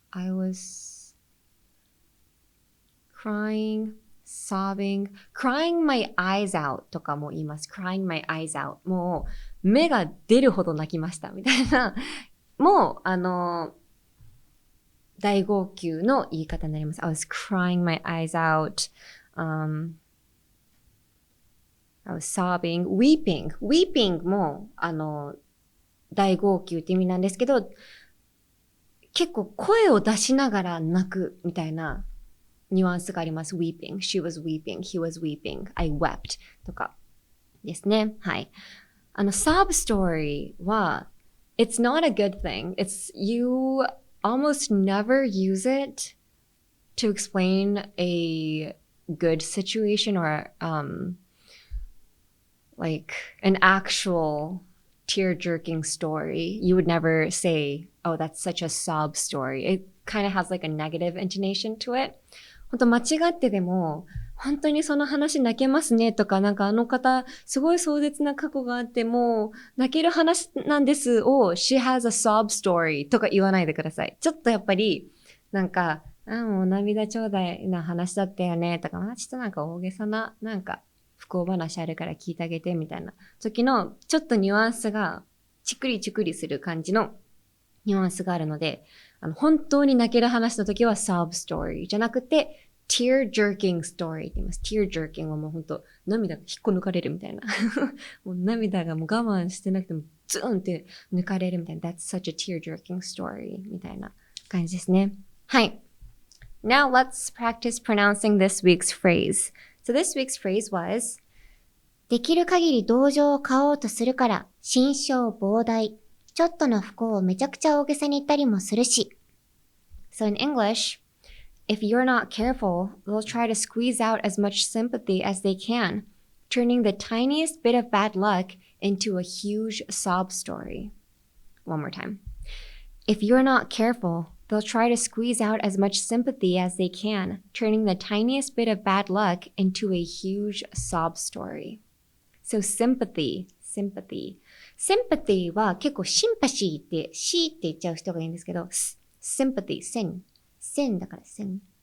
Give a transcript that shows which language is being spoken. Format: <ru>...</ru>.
<en>I was crying、sobbing、crying my eyes out</en> <ja>とかも言います。</ja> <en>crying my eyes out。</en> <ja>もう目が出るほど泣きましたみたいな。もう、大号泣の言い方になります。</ja> <en>I was crying my eyes out、I was sobbing、</en> <ja>weeping も、大号泣って意味なんですけど、結構声を出しながら泣くみたいなニュアンスがあります。</ja> <en>weeping, she was weeping, he was weeping, I wept</en> <ja>とかですね。はい。</ja> <en>sob story は、it's not a good thing. You almost never use it to explain a good situation or、like an actual tear-jerking story. You would never say, oh, that's such a sob story. It kind of has like a negative intonation to it.</en> <ja>本当間違ってでも、本当にその話泣けますねとか、なんか方、すごい壮絶な過去があっても、泣ける話なんですを、she has a sob story とか言わないでください。ちょっとやっぱり、なんか、もう涙ちょうだいな話だったよねとか、ちょっとなんか大げさな、なんか、不幸話あるから聞いてあげてみたいな時のちょっとニュアンスがチクリチクリする感じのニュアンスがあるので、本当に泣ける話の時は sob story じゃなくて tear jerking story って言います。 tear jerking はもう本当涙が引っこ抜かれるみたいなもう涙がもう我慢してなくてもズーンって抜かれるみたいな</ja> <en>that's such a tear jerking story</en> <ja>みたいな感じですね。はい。</ja> <en>Now let's practice pronouncing this week's phrase.So this week's phrase was</en> <ja>できる限り同情を買おうとするから心象膨大ちょっとの不幸をめちゃくちゃ大げさに言ったりもするし</ja> <en>So in English, if you're not careful, they'll try to squeeze out as much sympathy as they can, turning the tiniest bit of bad luck into a huge sob story. One more time. If you're not careful,They'll try to squeeze out as much sympathy as they can, turning the tiniest bit of bad luck into a huge sob story. So sympathy.</en> <ja>Sympathy は結構シンパシーって、シーって言っちゃう人がいいんですけど、sympathy、線だから線。</ja>